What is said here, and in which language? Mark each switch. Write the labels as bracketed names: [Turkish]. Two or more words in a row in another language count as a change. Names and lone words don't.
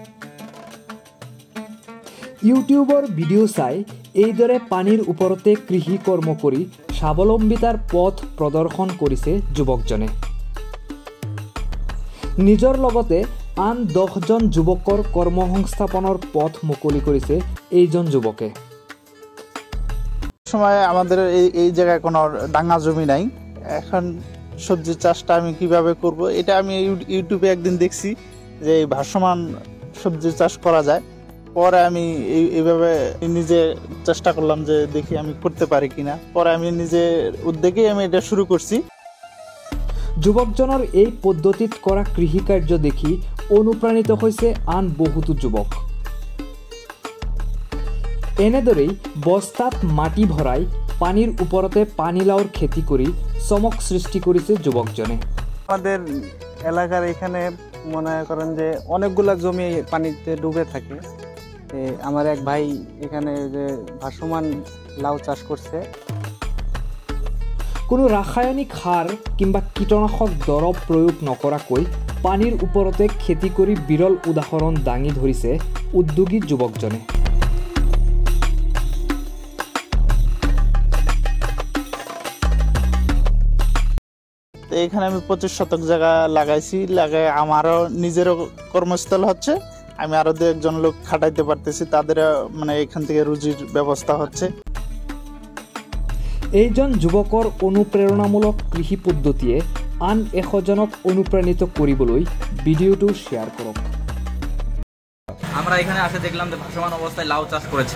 [Assamese] ইউটিউবৰ ভিডিঅ' চাই এইদৰে পানীৰ ওপৰতে কৃষি কৰ্ম কৰি স্বাৱলম্বিতাৰ পথ প্ৰদৰ্শন কৰিছে যুৱকজনে। নিজৰ লগতে আন 10জন যুৱকৰ কৰ্মসংস্থাপনৰ পথ মুকলি কৰিছে এইজন যুৱকে। [Bangla] সময় আমাদের এই জায়গায় কোনো ডাঙা জমি নাই, এখন সবজি চাষটা আমি কিভাবে করব এটা আমি ইউটিউবে একদিন দেখছি যে ভাসমান সবজি চাষ করা যায়। পরে আমি এইভাবে নিজে চেষ্টা করলাম যে দেখি আমি করতে পারি কিনা। পরে আমি নিজে উদ্যোগেই আমি এটা শুরু করছি। [Assamese] যুৱকজনৰ এই পদ্ধতিত কৰা কৃষিকাৰ্য দেখি অনুপ্ৰাণিত হৈছে আন বহুতো যুৱক। এনেদৰেই বস্তাত মাটি ভৰাই পানীৰ ওপৰতে পানীলাওৰ খেতি কৰি চমক সৃষ্টি কৰিছে যুৱকজনে। [Bangla] আমাদের এলাকার এখানে মনে করেন যে অনেকগুলা জমি পানিতে ডুবে থাকে। আমার এক ভাই এখানে যে ভাসমান লাউ চাষ করছে। [Assamese] কোনো ৰাসায়নিক সাৰ কিংবা কীটনাশক দৰৱ প্ৰয়োগ নকৰাকৈ পানীৰ ওপৰতে খেতি কৰি বিৰল উদাহৰণ দাঙি ধৰিছে উদ্যোগী যুৱকজনে। [Bangla] এখানে আমি 25 শতক জায়গা লাগাইছি, লাগাই আমারও নিজেরও কর্মস্থল হচ্ছে, আমি আরো 2-1জন লোক খাটাইতে পারতেছি, তাদের মানে এখান থেকে রুজির ব্যবস্থা হচ্ছে। [Assamese] এইজন যুৱকৰ অনুপ্ৰেৰণামূলক কৃষি পদ্ধতিয়ে আন 100জনক অনুপ্ৰাণিত কৰিবলৈ ভিডিঅ'টো শ্বেয়াৰ কৰক। [Bangla] আমরা এখানে আসে দেখলাম যে ভাসমান অবস্থায় লাউ চাষ করেছে।